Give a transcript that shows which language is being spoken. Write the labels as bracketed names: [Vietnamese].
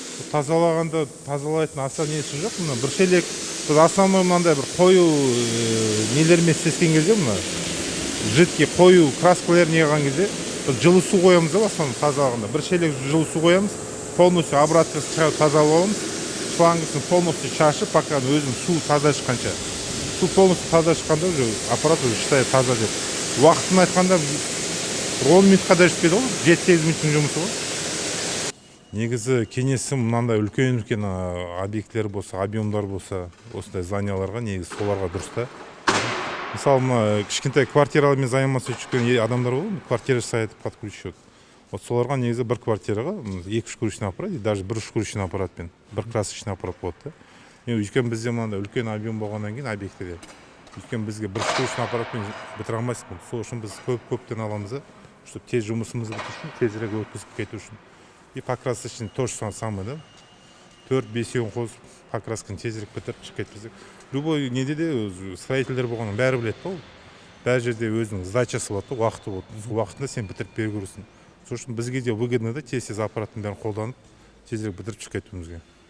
[Kazakh] Тазалағанда тазалайтын аса несі жоқ, мына бір шелек біз основной мынандай бір қою нелермен істескен кезде мына жидкий қою краскалар неғылған кезде біз жылы су қоямыз да основной тазалағанда. Бір шелек жылы су қоямыз, [Russian] полностью обратно [Kazakh] тазалауымыз, шлангысын полностью шашып, пока өзінің су таза шыққанша. Су полностью таза шыққанда уже аппарат [Russian] уже считает [Kazakh] таза деп. Уақытын айтқанда 10 минутқа да жетпейді ғой, 7-8 минуттың жұмысы ғой. Негізі кеңесім мынандай үлкен объектілер болса, объемдар болса, осындай зданияларға негізі соларға дұрыс та. Мысалы, мына кішкентай квартиралармен заниматься жүрген адамдар ғой, квартира сайтып подключить. Вот соларға негізі бір квартираға 2 шкурочный аппарат, даже 1 шкурочный аппаратпен, 1 красочный аппарат болады да. Өйткені бізде мынандай үлкен объем болғаннан кейін объектіде. Өйткені бізге 1 шкурочный аппаратпен бітіре алмайсыз. Сол үшін біз көптен аламыз да, чтобы тез жұмысымызды бітірсін, тезірек өткізіп кету үшін. [Russian] И покрасочный тоже самое, да? [Kazakh] 4-5 қосып, покрасканы тезірек бітіріп шығып кетпізік. Любой неде де строительдер болғанын бәрі біледі ғой. Бәр жерде өзінің задачасы болады, уақыты болады. Сол уақытында сен бітіріп беру керексің. Сол үшін бізге де [Russian] выгодно [Kazakh] да, тез аппараттың бәрін қолданып, тезірек бітіріп шығып кетуімізге.